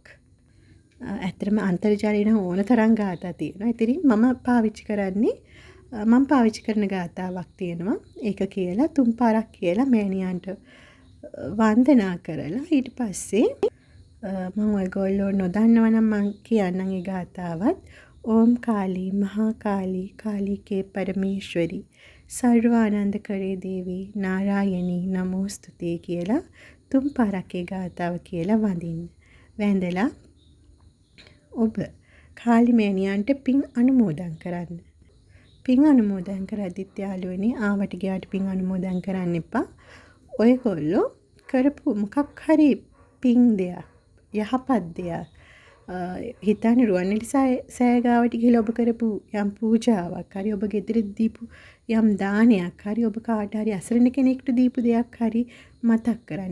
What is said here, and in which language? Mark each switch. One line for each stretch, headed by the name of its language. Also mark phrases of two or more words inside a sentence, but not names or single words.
Sinhala: ඇත්තටම අන්තර්ජාලේ නම් ඕන තරම් ගාතා තියෙනවා. ඉතින් මම පාවිච්චි කරන ගාතාවක් තියෙනවා. ඒක කියලා 3 පාරක් කියලා මෑණියන්ට වන්දනා කරලා ඊට පස්සේ මම ඔයගොල්ලෝ නොදන්නවා නම් මම කියන්නම් ඒ ගාතාවත්.
Sanskrit: ओम काली महाकाली काली के परमेश्वरी सर्वानंद करे देवी नारायणी नमोस्तुते
Sinhala: කියලා 3 පාරක් ඒ ගාතාව කියලා වඳින්න. වැඳලා ඔබ කාලිමෑණියන්ට පින් අනුමෝදන් කරන්න. පින් අනුමෝදන් කරද්දිත් යාළුවනේ ආවට ගියාට පින් අනුමෝදන් කරන්න එපා. ඔයගොල්ලෝ කරපු මොකක් හරි පින් දෙයක් යහපත් දෙයක් හිතන්නේ රුවන්වැලි සෑය ගාවට ගිහලා ඔබ කරපු යම් පූජාවක් හරි ඔබ ගෙදර දීපු යම් දානයක් හරි ඔබ කාට හරි අසරණ කෙනෙක්ට දීපු දෙයක් හරි මතක් කරන්න.